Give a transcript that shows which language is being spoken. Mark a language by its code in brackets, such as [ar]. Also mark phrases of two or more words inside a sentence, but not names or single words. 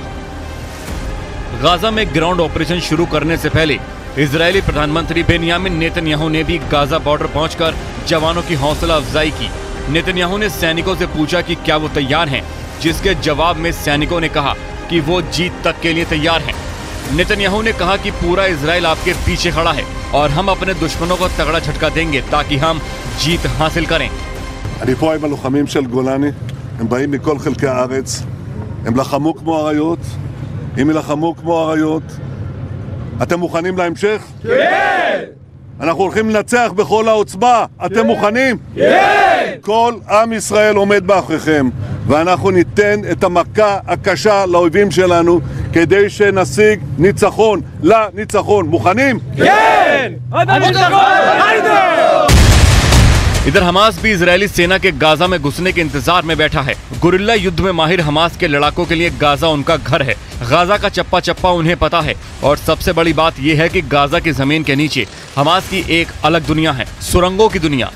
[hi] गाजा में [en] ground operation [hi] शुरू करने से पहले इजरायली प्रधानमंत्री बेंयामिन नेतन्याहू ने भी गाजा बॉर्डर पहुंचकर जवानों की हौसला अफजाई की। नेतन्याहू ने सैनिकों से पूछा कि क्या वो तैयार हैं, जिसके जवाब में सैनिकों ने कहा कि वो जीत तक के लिए तैयार हैं। नेतन्याहू ने कहा कि पूरा इजराइल आपके पीछे खड़ा है और हम अपने दुश्मनों को तगड़ा झटका देंगे ताकि हम जीत हासिल करें। [he] אני פה עם הלוחמים של גולני, הם באים מכל חלקי הארץ, הם לחמו כמו אריות, הם ילחמו כמו אריות. אתם מוכנים להמשך? כן! אנחנו הולכים לנצח בכל העוצמה, אתם מוכנים? כן! כל עם ישראל עומד מאחוריכם, ואנחנו ניתן את המכה הקשה לאויבים שלנו כדי שנשיג ניצחון לניצחון. מוכנים? כן! עד הניצחון! [hi] इधर हमास भी इजरायली सेना के गाजा में घुसने के इंतजार में बैठा है। गुरिल्ला युद्ध में माहिर हमास के लड़ाकों के लिए गाजा उनका घर है। गाजा का चप्पा चप्पा उन्हें पता है और सबसे बड़ी बात यह है कि गाजा की जमीन के नीचे हमास की एक अलग दुनिया है, सुरंगों की दुनिया।